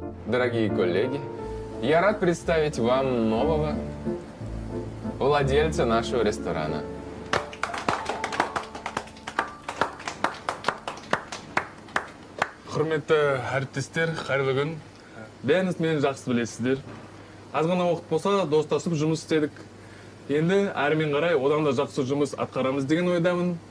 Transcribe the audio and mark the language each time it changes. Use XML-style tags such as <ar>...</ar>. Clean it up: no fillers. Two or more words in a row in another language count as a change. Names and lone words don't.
<ru>Дорогие коллеги, я рад представить вам нового владельца нашего ресторана.</ru> <kk>Құрметті әріптестер, қайырлы күн. Бәріңіз мені жақсы білесіздер. Аз ғана уақыт болса, достасып жұмыс істедік. Енді әрмен қарай одан да жақсы жұмыс атқарамыз деген ойдамын.</kk>